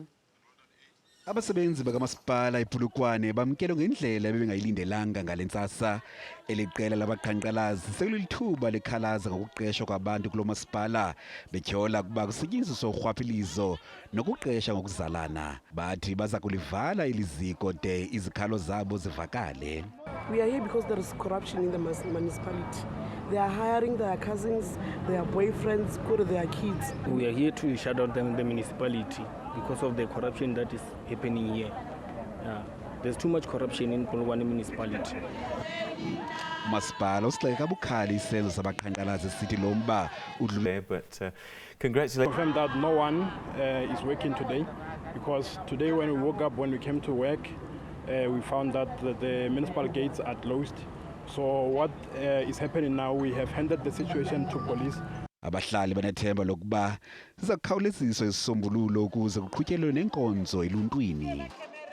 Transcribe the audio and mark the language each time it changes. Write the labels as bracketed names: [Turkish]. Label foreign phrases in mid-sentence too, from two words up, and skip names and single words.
[Xhosa] Abasebenzi bakamasipala ePolokwane bamkelwe ngendlela bebengayilindelanga ngale ntsasa. Eliqela labaqhankqalazi sekulithuba likhalaza ngokuqeshwa kwabantu kulo masipala betyhola ukuba kusetyenziswa urhwaphilizo nokuqesha ngokuzalana. Bathi baza kulivala iliziko de izikhalo zabo zivakale. [English] We are here because there is corruption in the municipality. They are hiring their cousins, their boyfriends, their kids. We are here to shut down the municipality because of the corruption that is happening here. There's too much corruption in Polokwane municipality. [Xhosa] Masipala usigxeka bukhali isenzo sabaqhankqalazi sithi lo mba udlule. [English] But congratulations. Confirm that no one is working today, because today when we woke up, when we came to work, we found that the municipal gates are closed. So what is happening now, we have handed the situation to police. [Xhosa] Abahlali banethemba lokuba sizakhawuleziswa isisombululo ukuze kuqhutyelwe nenkonzo eluntwini.